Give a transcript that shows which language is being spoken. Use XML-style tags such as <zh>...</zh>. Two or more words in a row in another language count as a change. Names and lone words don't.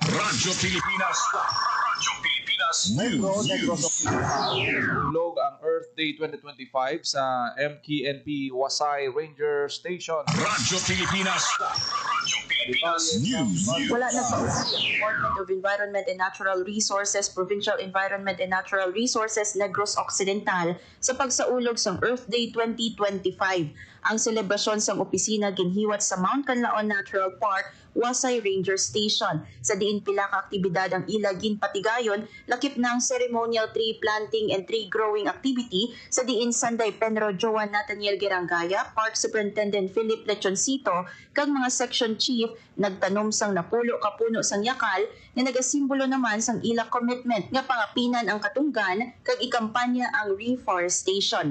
<hil>Radyo Pilipinas. Radyo Pilipinas News. Ulog ang Earth Day 2025 sa MKNP Wasay Ranger Station. Radyo Pilipinas. Radyo Pilipinas News. Wala na sa Department of Environment and Natural Resources, Provincial Environment and Natural Resources, Negros Occidental sa pagsaulog sa Earth Day 2025. Ang selebrasyon sa opisina ginhiwat sa Mount Canlaon Natural Park, Wasay Ranger Station. Sa diin pila ka aktibidad ang ila ginpatigayon, lakip na ang</hil> <en>ceremonial tree planting and tree growing activity</en> <hil>sa diin Sanday Penro Joan Nathaniel Gerangaya, Park Superintendent Philip Lechoncito, kag mga</hil> <en>section chief</en> <hil>nagtanom sang napulo ka puno sang yakal nga nagasimbolo naman sang ila commitment nga pangapinan ang katunggan kag ikampanya ang reforestation.</hil>